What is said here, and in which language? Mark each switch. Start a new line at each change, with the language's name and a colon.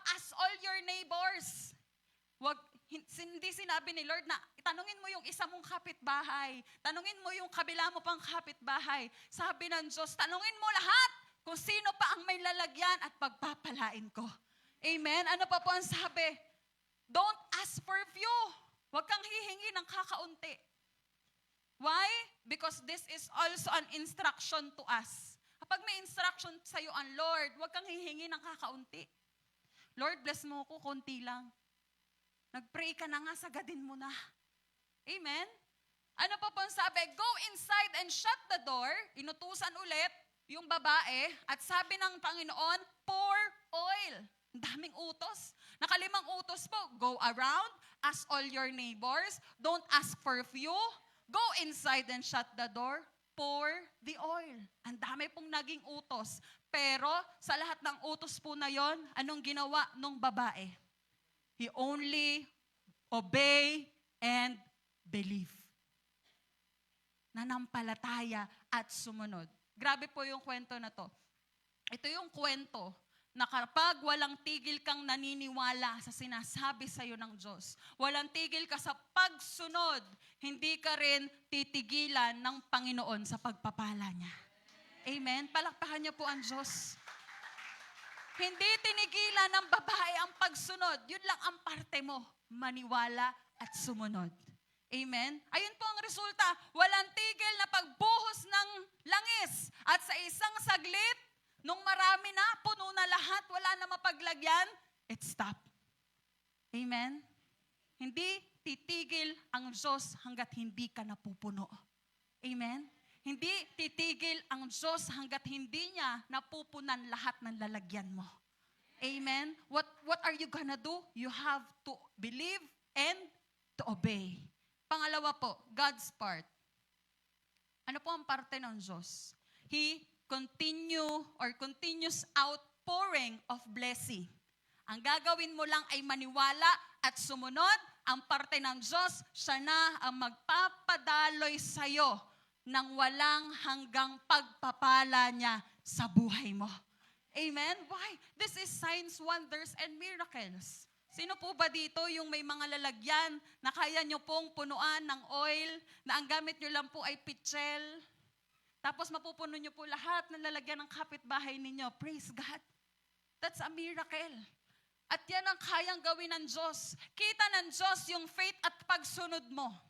English: Ask all your neighbors.
Filipino: Hindi sinabi ni Lord na tanungin mo yung isa mong kapitbahay. Tanungin mo yung kabila mo pang kapitbahay. Sabi ng Diyos, tanungin mo lahat kung sino pa ang may lalagyan at pagpapalain ko. Amen? Ano pa po ang sabi?
English: Don't ask for few.
Filipino: Huwag kang hihingi ng kakaunti.
English: Why? Because this is also an instruction to us.
Filipino: Kapag may instruction sa iyo ang Lord, huwag kang hihingi ng kakaunti. Lord, bless mo ko, konti lang. Nag-pray ka na nga, sagadin mo na. Amen? Ano pa po ang sabi?
English: Go inside and shut the door.
Filipino: Inutusan ulit yung babae at sabi ng Panginoon,
English: pour oil.
Filipino: Ang daming utos. Nakalimang utos po.
English: Go around, ask all your neighbors, don't ask for few, go inside and shut the door, pour the oil.
Filipino: Ang dami pong naging utos. Pero sa lahat ng utos po na yon, anong ginawa nung babae?
English: He only obey and believe.
Filipino: Nanampalataya at sumunod. Grabe po yung kwento na to. Ito yung kwento na kapag walang tigil kang naniniwala sa sinasabi sa iyo ng Diyos, walang tigil ka sa pagsunod, hindi ka rin titigilan ng Panginoon sa pagpapala niya. Amen? Palakpakan niyo po ang Diyos. Hindi tinigilan ng babae ang pagsunod. Yun lang ang parte mo, maniwala at sumunod. Amen? Ayun po ang resulta. Walang tigil na pagbuhos ng langis. At sa isang saglit, nung marami na, puno na lahat, wala na mapaglagyan,
English: it stopped.
Filipino: Amen? Hindi titigil ang Diyos hanggat hindi ka napupuno. Amen? Hindi titigil ang Diyos hanggat hindi niya napupunan lahat ng lalagyan mo.
English: Amen? What are you gonna do? You have to believe and to obey.
Filipino: Pangalawa po,
English: God's part.
Filipino: Ano po ang parte ng Diyos?
English: He continuous outpouring of blessing.
Filipino: Ang gagawin mo lang ay maniwala at sumunod. Ang parte ng Diyos, siya na ang magpapadaloy sa'yo ng walang hanggang pagpapala niya sa buhay mo.
English: Amen? Why? This is signs, wonders, and miracles.
Filipino: Sino po ba dito yung may mga lalagyan na kaya nyo pong punuan ng oil, na ang gamit nyo lang po ay pitchel, tapos mapupuno nyo po lahat ng lalagyan ng kapitbahay ninyo?
English: Praise God. That's a miracle.
Filipino: At yan ang kayang gawin ng Diyos. Kita ng Diyos yung faith at pagsunod mo.